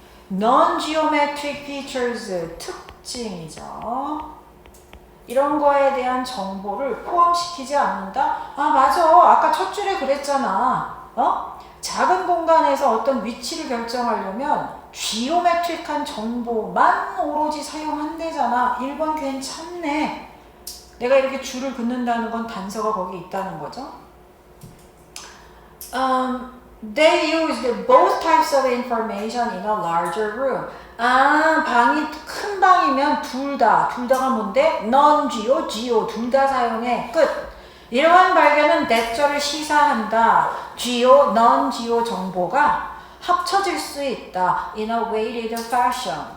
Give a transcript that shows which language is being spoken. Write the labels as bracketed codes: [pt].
[en] Non-geometric features, [ko] 특징이죠. 이런 거에 대한 정보를 포함시키지 않는다? 맞아. 아까 첫 줄에 그랬잖아. 작은 공간에서 어떤 위치를 결정하려면 지오메트릭한 정보만 오로지 사용한대잖아. 1번 괜찮네. 내가 이렇게 줄을 긋는다는 건 단서가 거기 있다는 거죠. [en] They used both types of information in a larger room. [ko] 아, 방이 큰 방이면 둘 다가 뭔데? non-geo, geo 둘 다 사용해. 끝. 이러한 발견은 대절을 시사한다. geo, non-geo 정보가 합쳐질 수 있다. [en] in a weighted fashion.